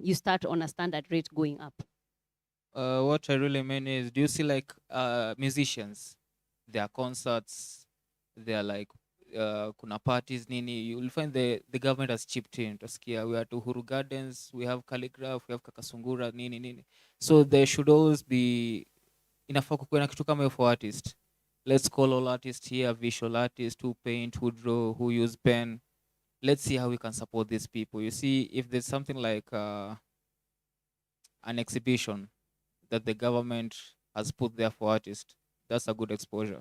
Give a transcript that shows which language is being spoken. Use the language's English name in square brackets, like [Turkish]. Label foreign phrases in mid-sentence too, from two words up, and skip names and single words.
[English] You start on a standard rate going up. What I really mean is, do you see like musicians? There are concerts. There are like [Swahili] kuna parties nini. [English] You'll find the government has chipped in. [Swahili] Taskia, [English] we are to Huru Gardens. We have Calligraph. We have [Swahili] Kakasungura nini nini. [English] So there should always be [Swahili] inafaa kukuwe na kitu kama hiyo [English] for artist. Let's call all artists here, visual artists who paint, who draw, who use pen. Let's see how we can support these people. You see, if there's something like an exhibition that the government has put there for artists, that's a good exposure.